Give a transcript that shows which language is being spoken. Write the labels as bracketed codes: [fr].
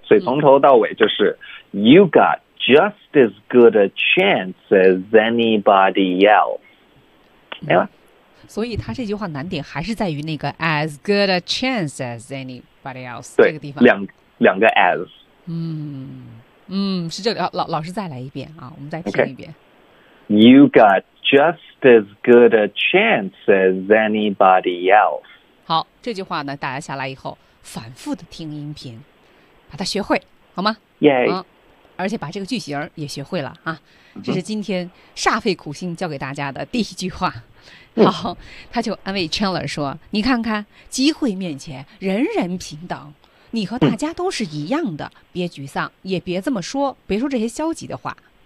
[zh] 所以从头到尾就是、 [en] you got justas good a chance as anybody else， [zh] 没了、所以他这句话难点还是在于那个 [en] as good a chance as anybody else， [zh] 对这个地方两个 as，是这里、老师再来一遍啊，我们再听一遍、 [en] okay. You got just as good a chance as anybody else。 [zh] 好，这句话呢大家下来以后反复的听音频把它学会好吗？耶、yeah. 而且把这个句型也学会了啊，这是今天煞费苦心教给大家的第一句话。好，他就安慰 Chandler 说，你看看机会面前人人平等，你和大家都是一样的，别沮丧，也别这么说，别说这些消极的话。